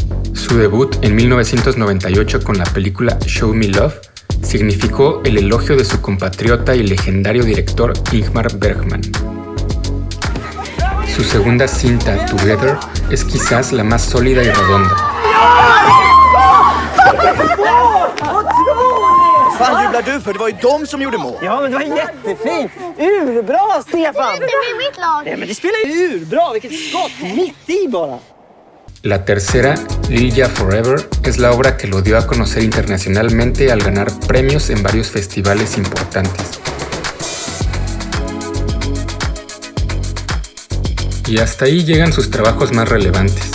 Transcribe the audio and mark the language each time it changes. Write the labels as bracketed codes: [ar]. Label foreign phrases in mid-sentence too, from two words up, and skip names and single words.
[es] Su debut en 1998 con la película Show Me Love significó el elogio de su compatriota y legendario director Ingmar Bergman. Su segunda cinta, Together, es quizás la más sólida y redonda. [sv] Fan jublar du för? Det var ju de som gjorde mål. Ja, men det var jättefint. Urbra, Stefan! Det blir mitt lag. Nej, men det spelar ju urbra. Vilket skott! Mitt i bara. [es] La tercera, Lilja Forever, es la obra que lo dio a conocer internacionalmente al ganar premios en varios festivales importantes. Y hasta ahí llegan sus trabajos más relevantes.